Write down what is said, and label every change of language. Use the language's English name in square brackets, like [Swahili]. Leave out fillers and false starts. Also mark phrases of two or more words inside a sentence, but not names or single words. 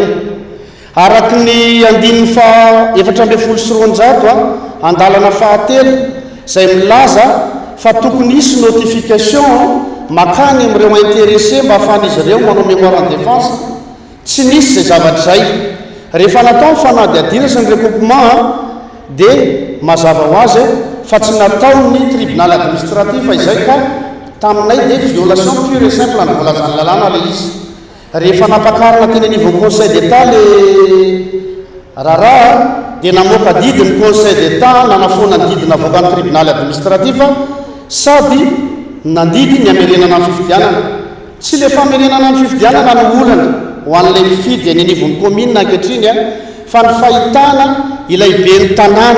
[Malagasy] Araky ny andininy fa 720 andalana fahatelo izay milaza fa tokony hisy notification makany amin'ireo intéressé mba ahafahan'izy ireo manao [French] mémoire en défense. [Malagasy] Tsy nisy zay zavatra zay. Rehefa natao ny fanadihadina sy ny recoupement dia mazava ho azy fa tsy natao ny [French] tribunal administratif [Malagasy] izay ka taminay dia [French] violation pure et simple [Malagasy] ny volazany lalàna le izy. Rehefa napakarina teny [French] niveau conseil d'état [Malagasy] le raharaha dia namoaka didiny [French] conseil d'état [Malagasy] nanafona ny didina avoaka ny [French] tribunal administratif [Malagasy] sady nandidy ny amerenana ny fifidianana. Tsy le famerenana ny fifidianana no olana ho an'ilay mifidy any anivon'ny commune ankehitriny fa ny fahitana ilay ben'ny tanàna